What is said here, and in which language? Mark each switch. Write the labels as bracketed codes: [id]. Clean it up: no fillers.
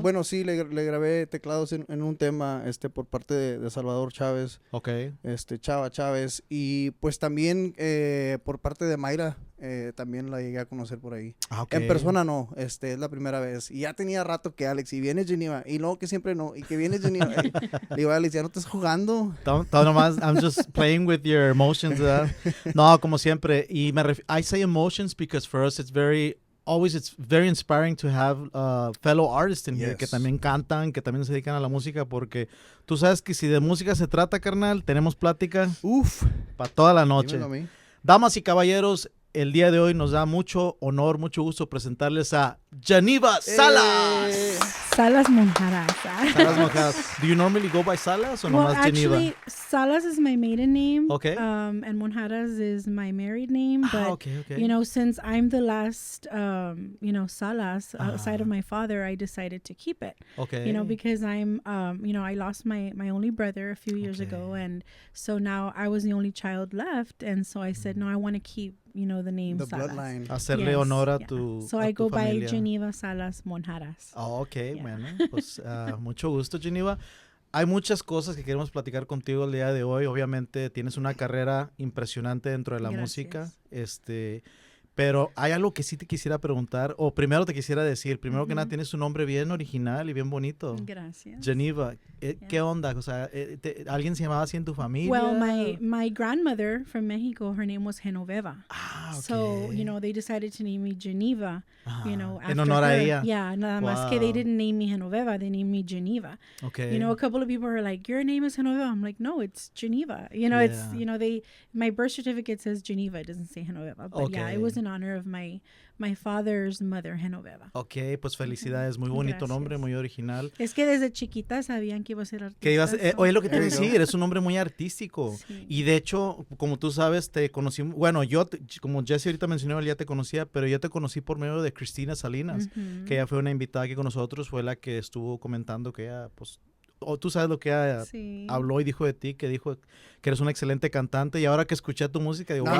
[es] Bueno, sí, le grabé teclados en un tema por parte de Salvador Chávez. [en] Ok. [es] Chava Chávez. Y pues también por parte de Mayra. También la llegué a conocer por ahí. [en] Okay. [es] En persona no, es la primera vez. Y ya tenía rato que Alex, y viene GENYVA, y luego que siempre no, y que viene GENYVA. Le digo, Alex, ¿ya no estás jugando? [en] Nomás, I'm just playing with your emotions. [es] No, como siempre. Y [en] I say emotions because for us it's very inspiring to have fellow artists in here [es] que también cantan, que también se dedican a la música, porque tú sabes que si de música se trata, carnal, tenemos plática para toda la noche. Damas y caballeros, el día de hoy nos da mucho honor, mucho gusto presentarles a GENYVA Salas. Salas Monjaras. [en] Salas Monjaras. Do you normally go by Salas or nomás GENYVA? Actually, Salas is my maiden name. Okay. And Monjaras is my married name. But, okay. Since I'm the last, Salas outside of my father, I decided to keep it. Okay. Because I'm, I lost my only brother a few years ago. And so now I was the only child left. And so I said, no, I want to keep the name the Salas. Bloodline. [es] Hacerle honor a tu [en] So I go by [es] familia. [en] GENYVA Salas Monjaras. [es] Oh, ok, bueno, pues mucho gusto, GENYVA. Hay muchas cosas que queremos platicar contigo el día de hoy. Obviamente tienes una carrera impresionante dentro de la música. Pero hay algo que sí te quisiera preguntar, o primero te quisiera decir, primero que nada, tienes un nombre bien original y bien bonito. Gracias. GENYVA, ¿qué onda? O sea, ¿alguien se llamaba así en tu familia? [en] Well, my grandmother from Mexico, her name was Genoveva. Okay. So, they decided to name me GENYVA, after [es] en honor [en] her. [es] a ella. [en] Yeah, [es] nada más que [en] they didn't name me Genoveva, they named me GENYVA. Okay. A couple of people are like, your name is Genoveva. I'm like, no, it's GENYVA. It's, my birth certificate says GENYVA, it doesn't say Genoveva. But yeah, it was in honor of my father's mother, Genoveva. [es] Ok, pues felicidades, muy bonito Gracias. Nombre, muy original. Es que desde chiquita sabían que iba a ser artista. Oye, lo que te iba a decir, eres un hombre muy artístico. Sí. Y de hecho, como tú sabes, te conocí, bueno, como Jesse ahorita mencionó, él ya te conocía, pero yo te conocí por medio de Cristina Salinas, que ella fue una invitada aquí con nosotros, fue la que estuvo comentando que ella, pues, tú sabes lo que ella habló y dijo de ti, que dijo que eres un excelente cantante, y ahora que escuché tu música digo,